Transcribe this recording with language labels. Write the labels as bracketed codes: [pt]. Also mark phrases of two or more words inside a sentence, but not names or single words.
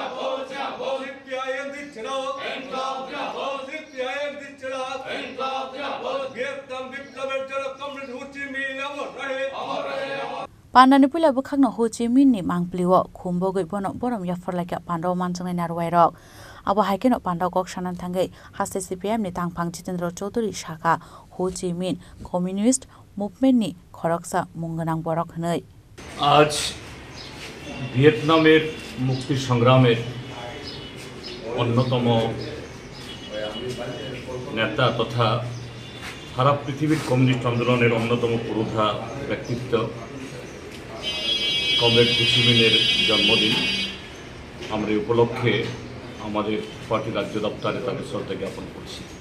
[trp] Pandani pula bukhakno Ho Chi Minh ni mangpliwo khumbogoi bono borom yaforlaika Pandao manjangai narwairok abo haikeno Pandao kok sanan thangai haste CPM ni tangphang Jitendra Chaudhary shaka Ho Chi Minh [en] Communist Movement [trp] ni khoroksa munganang borok hnai [bn] আজ ভিয়েতনামের মুক্তি সংগ্রামের অন্যতম নেতা তথা সারা পৃথিবীর কমিউনিস্ট আন্দোলনের অন্যতম পুরোধা ব্যক্তিত্ব কমরেড হো চি মিনের জন্মদিন আমরা এই উপলক্ষে আমাদের পার্টি রাজ্য দপ্তরে তাকে শ্রদ্ধা জ্ঞাপন করছি।